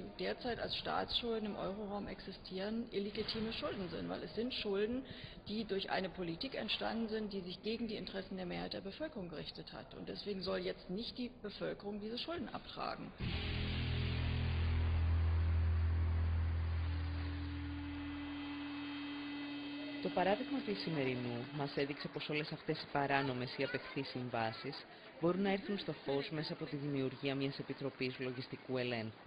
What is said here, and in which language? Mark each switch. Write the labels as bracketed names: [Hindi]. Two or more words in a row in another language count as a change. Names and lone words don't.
[German] derzeit als Staatsschulden im Euroraum existieren, illegitime Schulden sind, weil es sind Schulden, die durch eine Politik entstanden sind, die sich gegen die Interessen der Mehrheit der Bevölkerung gerichtet hat. Und deswegen soll jetzt nicht die Bevölkerung diese Schulden abtragen. [Greek] Το παράδειγμα του σημερινού μας έδειξε πως όλες αυτές οι παράνομες ή απεχθείς συμβάσεις μπορούν να έρθουν στο φως μέσα από τη δημιουργία μιας επιτροπής λογιστικού ελέγχου.